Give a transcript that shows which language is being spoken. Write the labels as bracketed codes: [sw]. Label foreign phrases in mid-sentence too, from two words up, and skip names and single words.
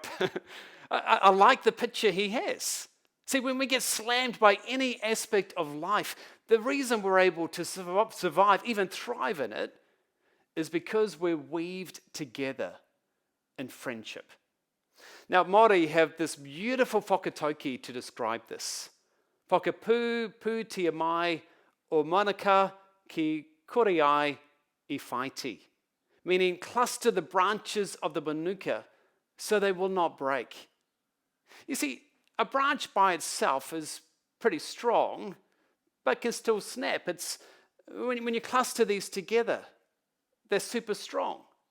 [en] I like the picture he has. See, when we get slammed by any aspect of life, the reason we're able to survive, even thrive in it, is because we're weaved together in friendship. Now, Maori have this beautiful Whakataukī to describe this. [mi] Whakapūpūtia mai o mānuka ki koreai I whati, [en] meaning cluster the branches of the mānuka so they will not break. You see, a branch by itself is pretty strong, but can still snap. It's when you cluster these together, they're super strong.